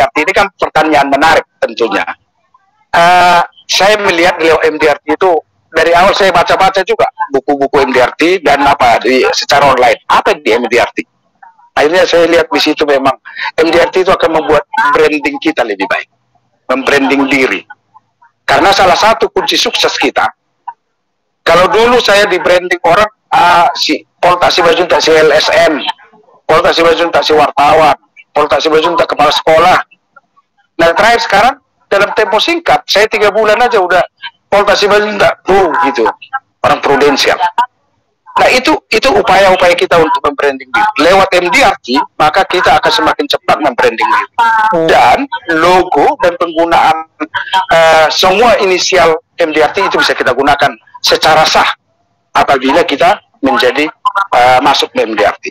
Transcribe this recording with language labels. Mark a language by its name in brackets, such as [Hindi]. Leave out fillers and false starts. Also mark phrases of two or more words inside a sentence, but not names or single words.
[Indonesian] Ini kan pertanyaan menarik tentunya. Saya melihat di MDRT itu, dari awal saya baca-baca juga buku-buku MDRT dan secara online. Apa di MDRT? Akhirnya saya lihat di situ memang MDRT itu akan membuat branding kita lebih baik, membranding diri. Karena salah satu kunci sukses kita, kalau dulu saya di branding orang, si Polta si Bajunta si LSM, Polta si Bajunta si wartawan, Polta si Bajunta kepala sekolah. Nah terakhir sekarang dalam tempo singkat, saya 3 bulan aja udah voltasi enggak gitu, orang prudensial. Nah itu upaya-upaya kita untuk membranding diri. Lewat MDRT, maka kita akan semakin cepat membranding diri. Dan logo dan penggunaan semua inisial MDRT itu bisa kita gunakan secara sah apabila kita menjadi masuk ke MDRT.